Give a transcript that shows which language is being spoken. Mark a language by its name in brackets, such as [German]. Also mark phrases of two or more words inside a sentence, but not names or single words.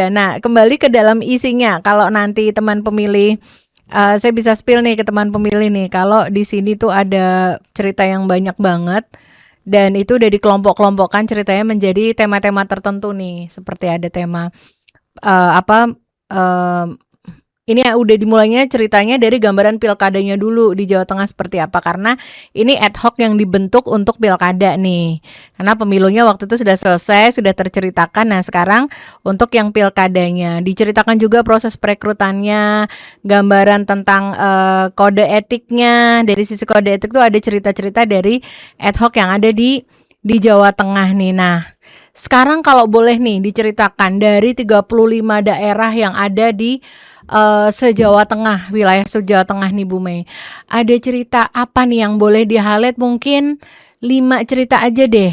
[Indonesian] Nah, kembali ke dalam isinya, kalau nanti teman pemilih, saya bisa spill nih ke teman pemilih nih, kalau di sini tuh ada cerita yang banyak banget, dan itu udah dikelompok-kelompokkan ceritanya menjadi tema-tema tertentu nih, seperti ada tema, eee, apa, mmm, ini ya udah dimulainya ceritanya dari gambaran pilkadanya dulu di Jawa Tengah seperti apa, karena ini ad hoc yang dibentuk untuk pilkada nih. Karena pemilunya waktu itu sudah selesai, sudah terceritakan. Nah, sekarang untuk yang pilkadanya diceritakan juga proses perekrutannya, gambaran tentang kode etiknya. Dari sisi kode etik tuh ada cerita-cerita dari ad hoc yang ada di Jawa Tengah nih. Nah, sekarang kalau boleh nih diceritakan dari 35 daerah yang ada di se-Jawa Tengah, wilayah se-Jawa Tengah nih Bu Mei. Ada cerita apa nih yang boleh di-highlight, mungkin 5 cerita aja deh.